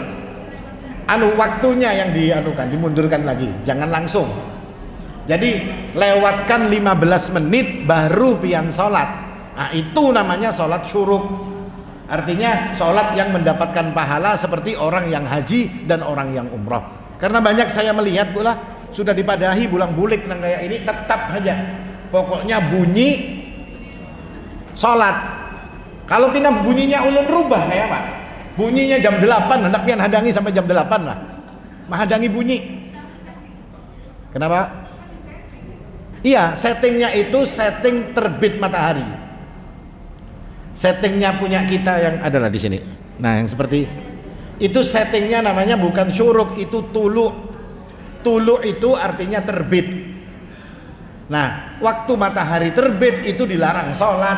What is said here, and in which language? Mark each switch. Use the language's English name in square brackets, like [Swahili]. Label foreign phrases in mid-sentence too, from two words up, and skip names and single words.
[Indonesian] Waktunya yang dimundurkan lagi, jangan langsung. Jadi lewatkan 15 menit baru pian sholat. Nah, itu namanya sholat syuruk. Artinya sholat yang mendapatkan pahala seperti orang yang haji dan orang yang umroh. Karena banyak saya melihat pula sudah dipadahi bulang-bulik nang kayak ini tetap aja pokoknya bunyi sholat. [Banjar] Kalau pindah bunyinya ulun rubah kayak apa? Bunyinya jam 8, hendak pian hadangi sampai jam 8 lah. Menghadangi bunyi. Kenapa? [Indonesian] Iya, settingnya itu setting terbit matahari. Settingnya punya kita yang adalah di sini. Nah, yang seperti itu settingnya namanya bukan syuruk, itu tulu. Tulu itu artinya terbit. Nah, waktu matahari terbit itu dilarang sholat.